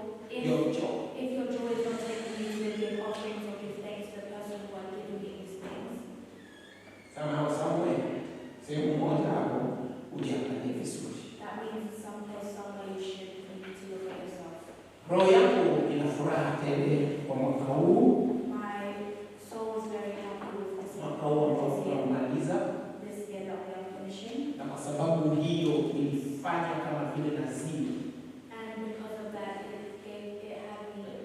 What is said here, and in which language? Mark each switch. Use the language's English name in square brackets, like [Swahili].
[English] If your joy is not taking you to give offerings or give thanks to the person who has given you these things, somewhere [Swahili] sehemu moja hapo ujiangalie vizuri. [English] that means someplace, somewhere you need to look at yourself. [Swahili] Roho yako ina furaha tele kwa mwaka huu, [English] My soul is very happy with this [Swahili] mwaka huu ambao tunamaliza, [English] this year that we are finishing. [Swahili] na kwa sababu hiyo ilifanya kama vile naziri. [English] And because of that, it had me.